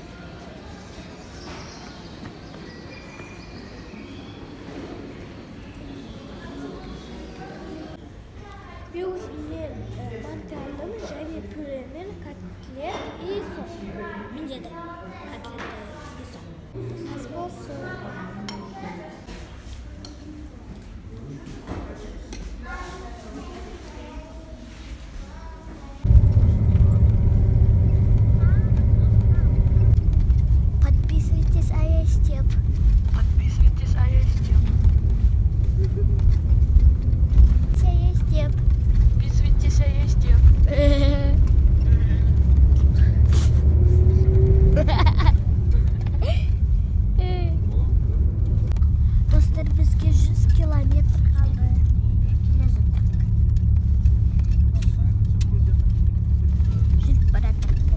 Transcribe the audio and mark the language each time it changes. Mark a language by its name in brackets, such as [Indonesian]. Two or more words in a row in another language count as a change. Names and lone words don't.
[Kazakh] Мен өзімнен манты алдым, және пюремен [Russian] котлет и сок. [Kazakh] Менде де [Russian] котлет и сок. [Kazakh] Ас болсын. [Russian] Подписывайтесь, а я Степ. Подписывайтесь, а я Степ. Я Степ. Подписывайтесь, а я Степ. [Kazakh] Достар, бізге 100 километр қалды. Келе жаттық. Жүріп бара жатырмыз.